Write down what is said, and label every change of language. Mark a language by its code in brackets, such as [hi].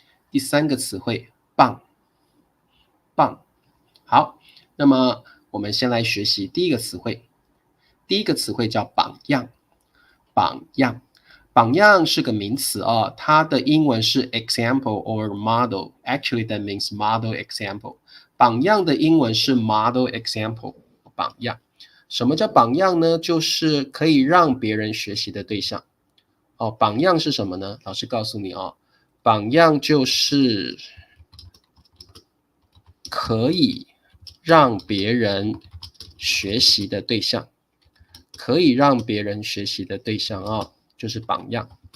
[zh] 第三个词汇棒，棒。好，那么我们先来学习第一个词汇。第一个词汇叫榜样，榜样。榜样是个名词它的英文是 [en] example or model. Actually that means model example. [zh] 榜样的英文是 [en] model example. [zh] 榜样。什么叫榜样呢？就是可以让别人学习的对象。榜样是什么呢？老师告诉你榜样就是可以让别人学习的对象，可以让别人学习的对象就是榜样。